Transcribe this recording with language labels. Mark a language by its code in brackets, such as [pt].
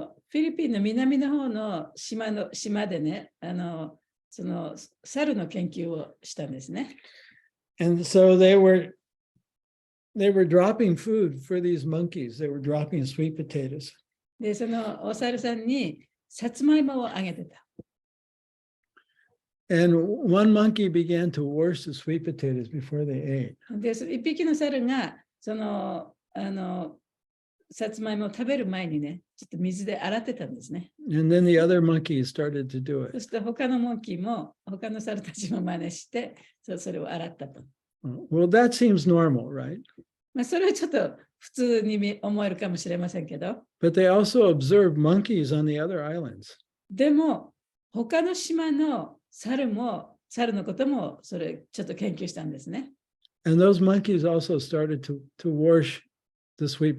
[ja] フィリピンの南の方の島でね、その猿の研究をしたんですね。 [en] And so they were dropping food for these monkeys. They were dropping sweet potatoes. [ja] で、そのお猿さんにさつまいもをあげてた。 [en] And one monkey began to wash the sweet potatoes before they ate. [ja] で、一匹の猿がそのさつまいもを食べる前にね、ちょっと水で洗ってたんですね。 [en] And then the other monkeys started to do [ja] そ [en] it. [ja] して他のモンキーも、他の猿たちも真似して、それを洗ったと。 [en] Well, that seems normal, right? [ja] まあ、それはちょっと普通に思えるかもしれませんけど、 [en] But they also observed monkeys on the other islands. [ja] でも、他の島の猿のことも、それちょっと研究したんですね。 [en] And those monkeys also started to wash the sweet